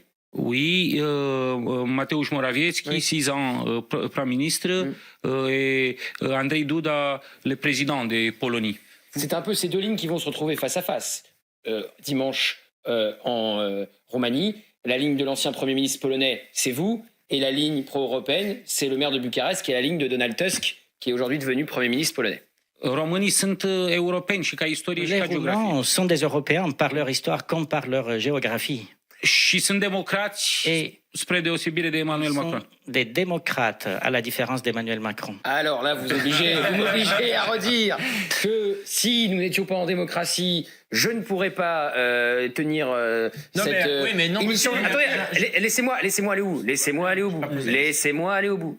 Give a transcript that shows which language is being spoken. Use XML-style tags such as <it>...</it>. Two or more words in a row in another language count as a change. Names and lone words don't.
<fr>Oui, Mateusz Morawiecki, 6 ans Premier ministre, et Andrzej Duda, le président de Polonie. C'est un peu ces deux lignes qui vont se retrouver face à face. Dimanche en Roumanie, la ligne de l'ancien Premier ministre polonais, c'est vous, Et la ligne pro-européenne, c'est le maire de Bucarest, qui est la ligne de Donald Tusk, qui est aujourd'hui devenu Premier ministre polonais.</fr> <ro>Românii sunt europeni și ca istorie și</ro> <fr>Les</fr> <ro>ca geografie.</ro> <fr>Roumains sont des Européens par leur histoire comme par leur géographie.</fr> <ro>Și sunt democrați spre deosebire de Emmanuel Macron.</ro> <fr>Des démocrates, à la différence d'Emmanuel Macron. Alors là, vous m'obligez à redire que si nous n'étions pas en démocratie, je ne pourrais pas tenir cette émission. Attendez, laissez-moi aller où? Laissez-moi aller au bout. Laissez-moi aller au bout.</fr>